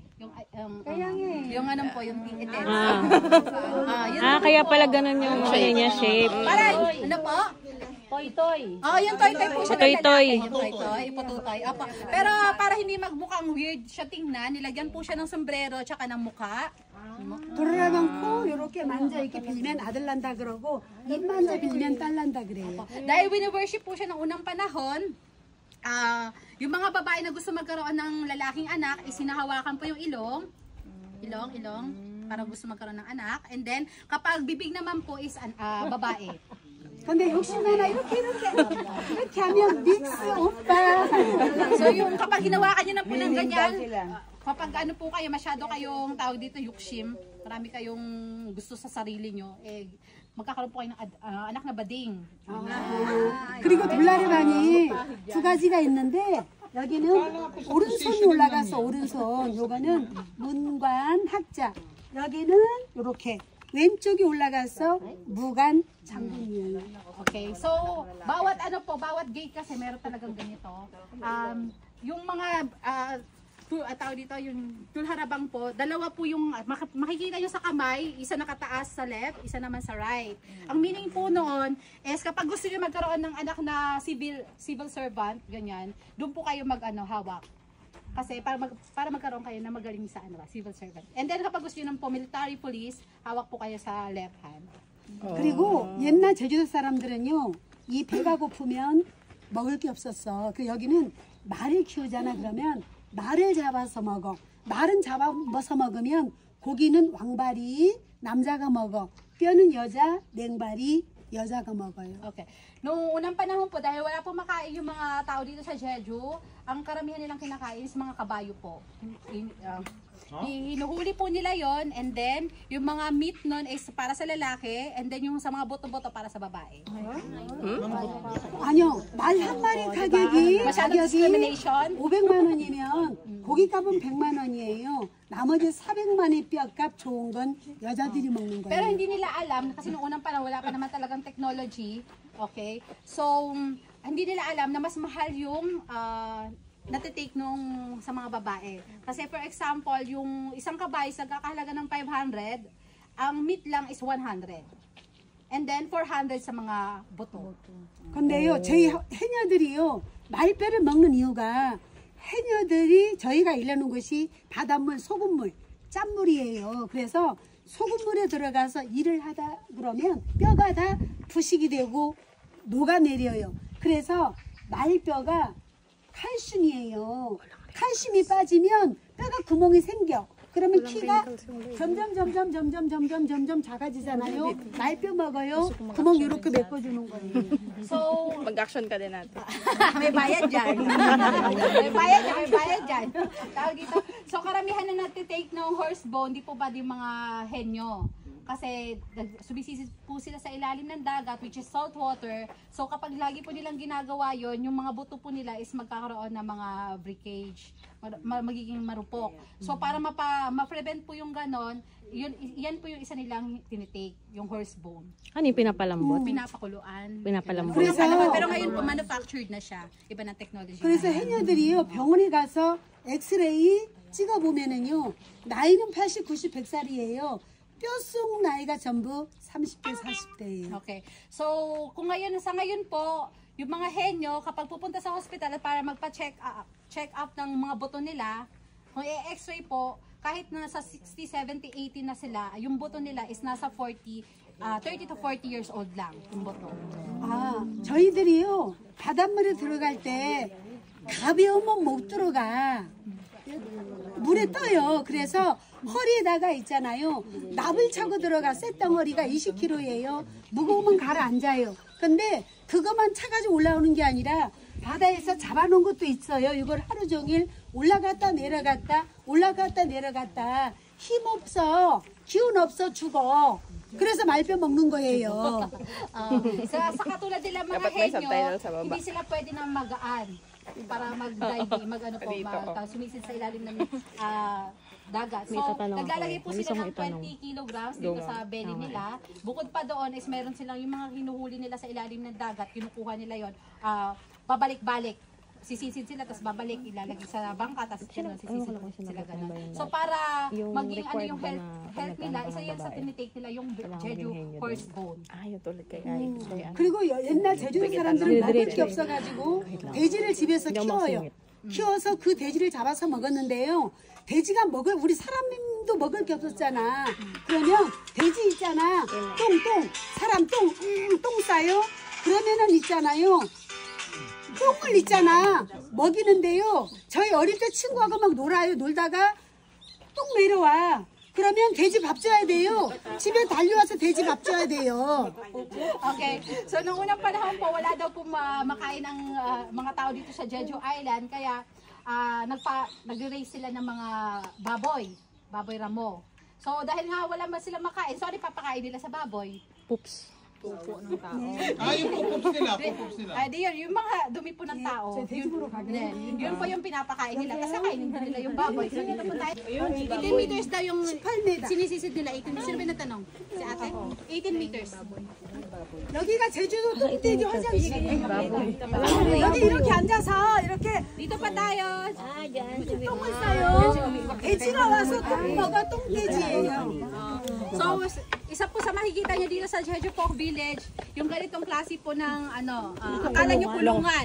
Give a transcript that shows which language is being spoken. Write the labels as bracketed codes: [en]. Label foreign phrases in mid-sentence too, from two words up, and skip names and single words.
[tl] Yung ano po, yung intense. Kaya pala ganun yung niya shape. Para, ano po? Toy-toy. Yung toy-toy po siya ng Toy-toy. lalaki. Yung toy-toy, ipotutoy. Pero para hindi magmukhang weird siya tingnan, nilagyan po siya ng sombrero tsaka ng mukha. [ko] 돌아가고 이렇게 만져 이렇게 빌면 아들 난다 그러고 입 만져 빌면 딸 난다 그래요. [tl] Dahil wini-worship po siya ng unang panahon, yung mga babae na gusto magkaroon ng lalaking anak, isinahawakan po yung ilong, para gusto magkaroon ng anak. [en] And then, [tl] kapag bibig naman po is babae. [ko] 근데 욕심 하나 이렇게 하면 믹스 오빠. [tl] So yung kapag hinawakan nyo na po ng ganyan, kapag ano po kayo, masyado kayong tawag dito yukshim, marami kayong gusto sa sarili nyo, magkakaroon po kayo ng anak na bading. [ko] 그리고 돌라르방이 두 가지가 있는데 여기는 오른손이 올라가서 오른손, 요거는 문관 학자, 여기는 이렇게 왼쪽이 올라가서 무관 장군이에요. [tl] Okay, so bawat ano po, bawat gate kasi meron talagang ganito. Yung mga tawag dito, yung tulharabang po, dalawa po yung makikita nyo sa kamay, isa nakataas sa left, isa naman sa right. Ang meaning po noon is kapag gusto nyo magkaroon ng anak na [en] civil servant, [tl] ganyan, doon po kayo hawak. Kasi para magkaroon kayo na magaling sa [en] civil servant. And then [tl] kapag gusto nyo ng [en] military police, [tl] hawak po kayo sa [en] left hand. [ko] 그리고 옛날 제주도 사람들은요, 이 배가 고프면 먹을 게 없었어. 그 여기는 말을 키우잖아. 그러면 말을 잡아서 먹어. 말은 잡아서 먹으면 고기는 왕발이 남자가 먹어. 뼈는 여자, 냉발이 여자가 먹어요. [tl] Okay. Noong unang panahon po, dahil wala po makain yung mga tao dito sa Jeju, ang karamihan nilang kinakain is mga kabayo po. Hinuhuli po nila yon, [en] and then [tl] yung mga meat nun is para sa lalaki, [en] and then [tl] yung sa mga buto-buto para sa babae. [ko] 아니요, 말 한 마리 가격이 마샤도 discrimination. 500만 원이면 고기값은 100만 원이에요. 나머지 400만의 뼈값 좋은 건 여자들이 먹는 [tl] Pero [ko] 거예요. [tl] hindi nila alam, kasi noong unang panahon wala pa naman talagang technology. Okay? So, hindi nila alam na mas mahal yung natitake nung sa mga babae. Kasi [en] for example, [tl] yung isang kabayo sa kakahalaga ng 500, ang meat lang is 100. [en] And then [tl] 400 sa mga buto. [ko] 근데요, 저희 해녀들이요, 말뼈를 먹는 이유가 해녀들이 저희가 일하는 곳이 바닷물, 소금물, 짠물이에요. 그래서 소금물에 들어가서 일을 하다 그러면 뼈가 다 부식이 되고 녹아내려요. 그래서 말뼈가 칼슘이에요. 칼슘이 빠지면 뼈가 구멍이 생겨. 그러면 키가 점점 작아지잖아요. 말뼈 먹어요. 구멍 이렇게 메꿔주는 거예요. [tl] So, Mag-action ka din natin. may bayad dyan. may bayad dyan. Tawag dito. So, karamihan na natitake ng [en] horse bone, [tl] di po ba yung mga henyo? Kasi sumisisid po sila sa ilalim ng dagat, [en] which is salt water. [tl] So, kapag lagi po nilang ginagawa yon, yung mga buto po nila is magkakaroon ng mga breakage. Magiging marupok. So, para ma-prevent po yung ganon, yan po yung isa nilang tinitake, yung [en] horse bone. [tl] Ano yung pinapalambot? Pinapakuluan. Pinapalambot. [ko] 그래서 [tl] Pero ngayon po, manufactured na siya. Iba na technology. [ko] 그래서 해녀들이요 병원에 가서 엑스레이 찍어보면은요 나이는 80, 90, 100살이에요. 뼛속 나이가 전부 30대, 40대예요. [tl] Okay. So, kung sa ngayon po, yung mga henyo, kapag pupunta sa hospital para magpa-check up ng mga buto nila, kung i-x-ray po, kahit nasa 60, 70, 80 na sila, yung buto nila is nasa [en] 30 to 40 years old [tl] lang, yung buto. [ko] 아, 저희들이요 바닷물에 들어갈 때 가벼우면 못 들어가. 물에 떠요. 그래서 허리에다가 있잖아요. 납을 차고 들어가 쇳덩어리가 20kg예요. 무거우면 가라앉아요. 근데 그것만 차가지고 올라오는 게 아니라 바다에서 잡아놓은 것도 있어요. 이걸 하루 종일 올라갔다 내려갔다 올라갔다 내려갔다 힘없어 기운 없어 죽어. 그래서 말뼈 먹는 거예요. [tl] Sa katulad nila mga Dapat may henyo, subtitle sa baba. hindi sila pwede na magaan para mag-diving, sumisid sa ilalim ng dagat. So, May tatanong naglalagay ako. po May sila gusto ng kong itanong. 20 kilograms dito sa belly nila. Bukod pa doon is meron silang yung mga hinuhuli nila sa ilalim ng dagat, kinukuha nila yon, babalik-balik. Sisisid sila, tapos babalik, ilalagay sa bangka, tapos sisisid sila ganun. So, para Yung maging required yung ba na health nila, isa yan sa babae? tinitake nila yung Kailangan Jeju maging henyo horse din. bone. Yun tulad kay Ay. [ko] 그리고 옛날 제주도 사람들은 먹을 게 없어가지고 돼지를 집에서 키워요. 키워서 그 돼지를 잡아서 먹었는데요. 돼지가 우리 사람도 먹을 게 없었잖아. 그러면 돼지 있잖아. 사람 똥 싸요. 그러면은 있잖아요. 똥을 있잖아. 먹이는데요. 저희 어릴 때 친구하고 막 놀아요. 놀다가 똥 내려와. 그러면 돼지 밥 줘야 돼요. 집에 달려와서 돼지 밥 줘야 돼요. [tl] Okay. So, nung unang panahon po, wala daw po makain ng mga tao dito sa Jeju Island. Kaya, nag-raise sila ng mga baboy ramo. So, dahil nga wala man sila makain, sorry, papakain nila sa baboy. Poops. Pupo ng tao. Yung pupups nila. Di yun, yung mga dumi po ng tao. Yun po yung pinapakain nila. Kasi kainin din nila yung baboy. So, dito po tayo. 18 meters daw yung sinisisid nila. 18 meters. Sino ba yung natanong? Si ate? 18 meters. [ko] 여기가 제주도 똥돼지 화장실이에요. 여기 이렇게 앉아서 이렇게 [tl] Dito pa tayo. [ko] 똥을 싸요. 돼지가 와서 똥 먹어 똥돼지예요. [tl] So, isa po sa makikita nyo dito sa Jeju Pork Village, yung ganitong klase po ng akala nyo kulungan.